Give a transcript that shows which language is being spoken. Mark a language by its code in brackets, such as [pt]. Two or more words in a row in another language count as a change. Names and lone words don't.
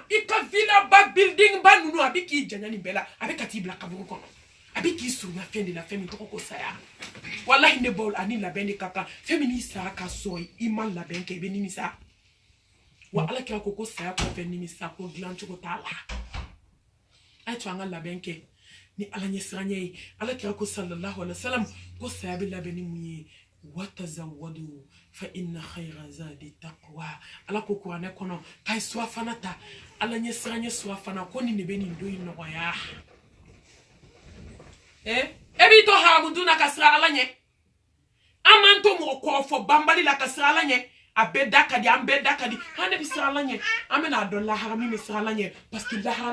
[bm] i ka villa ba building ba ninnu a bɛ k'i janya nin bɛɛ la a bɛ ka t'i bila kaburu kɔnɔ a bɛ k'i surunya fɛn de la fɛn min tɔgɔ ko saya walahi ne baw ani labɛn de ka kan fɛn min n'i sara ka sɔrɔ i ma labɛn kɛ i bɛ nimisa wa ala kira ko saya kɔfɛ nimisa ko dilan cogo t'a la a ye to an ka labɛn kɛ ni ala ɲɛ siran ye ala kira ko [ar] صلى الله عليه وسلم [bm] ko saya bɛ labɛn ni mun ye [ar] وتزودوا فإن خير الزاد التقوى [bm] ala ko kuranɛ kɔnɔ k'a ye suwafana ta ala ɲɛ siran ye suwafana ko nin de bɛ nin don in nɔgɔya e b'i to haramu dun na ka siran ala ɲɛ an m'an to mɔgɔ kɔrɔfɔ banbali la ka siran ala ɲɛ a bɛɛ da ka di an bɛɛ da ka di an de bɛ siran ala ɲɛ an bɛna dɔn lahara min bɛ siran ala ɲɛ [fr] parce que [bm] lahara